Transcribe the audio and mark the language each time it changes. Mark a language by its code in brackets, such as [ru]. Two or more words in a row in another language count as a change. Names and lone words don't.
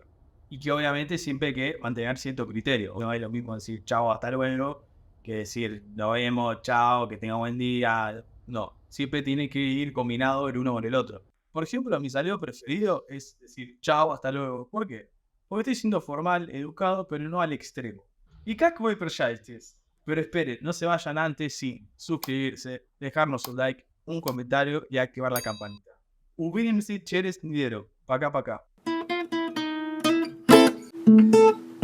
[es] Y que obviamente siempre hay que mantener cierto criterio. No es lo mismo decir chao, hasta luego, que decir nos vemos, chao, que tenga buen día. No, siempre tiene que ir combinado el uno con el otro. Por ejemplo, mi saludo preferido es decir chao, hasta luego. ¿Por qué? Porque estoy siendo formal, educado, pero no al extremo. [ru] Y как вы прощаетесь? [es] Pero esperen, no se vayan antes sin suscribirse, dejarnos un like, un comentario y activar la campanita. [ru] Увидимся через неделю. Пока-пока.